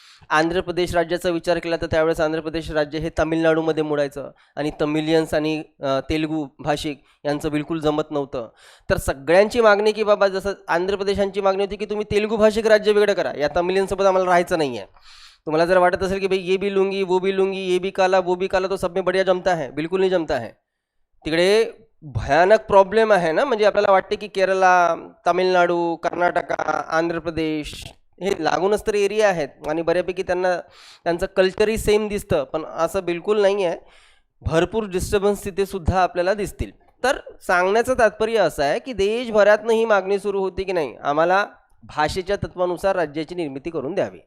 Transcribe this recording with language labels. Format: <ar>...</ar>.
<mr>आंध्र प्रदेश राज्याचा विचार केला तर त्यावेळेस आंध्र प्रदेश राज्य हे तामिळनाडूमध्ये मोडायचं आणि तमिलियन्स आणि तेलुगू भाषिक यांचं बिलकुल जमत नव्हतं. तर सगळ्यांची मागणी की बाबा जसं आंध्र प्रदेशांची मागणी होती की तुम्ही तेलुगू भाषिक राज्य वेगळं करा, या तमिलियनसोबत आम्हाला राहायचं नाही आहे.</mr> <hi>तुम्हाला जर वाटत असेल की भाई ये भी लूंगी वो भी लूंगी, ये भी काला वो भी काला, तो सब में बढ़िया जमता है, बिलकुल नहीं जमता है.</hi> <mr>तिकडे भयानक प्रॉब्लेम आहे ना. म्हणजे आपल्याला वाटते की केरला, तामिळनाडू, कर्नाटका, आंध्र प्रदेश हे लागूनच तर एरिया आहेत आणि बऱ्यापैकी त्यांचं कल्चरही सेम दिसतं, पण असं बिलकुल नाही आहे. भरपूर डिस्टर्बन्स तिथे सुद्धा आपल्याला दिसतील. तर सांगण्याचं तात्पर्य असं आहे की देशभरातनं ही मागणी सुरू होती की नाही, आम्हाला भाषेच्या तत्वानुसार राज्याची निर्मिती करून द्यावी.</mr>